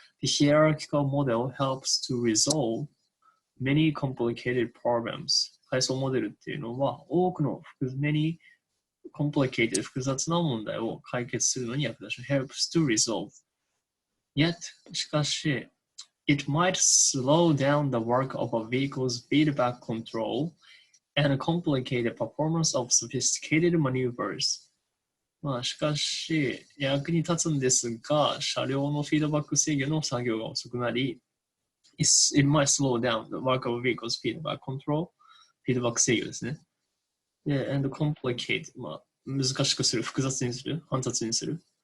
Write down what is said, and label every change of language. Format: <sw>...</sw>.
<en>The hierarchical model helps to resolve many complicated problems.</en> <ja>階層モデルっていうのは多くの</ja> <en>many complicated</en> <ja>複雑な問題を解決するのに役立つ。</ja> <en>helps to resolve. Yet,</en> <ja>しかし、</ja> <en>it might slow down the work of a vehicle's feedback control and complicate the performance of sophisticated maneuvers.</en> <ja>まあ、しかし、役に立つんですが、車両のフィードバック制御の作業が遅くなり、</ja> <en>it might slow down the work of vehicles feedback control、</en> <ja>フィードバック制御ですね。で、</ja> <en>and complicate、</en> <ja>まあ、難しくする、複雑にする、煩雑にする。</ja>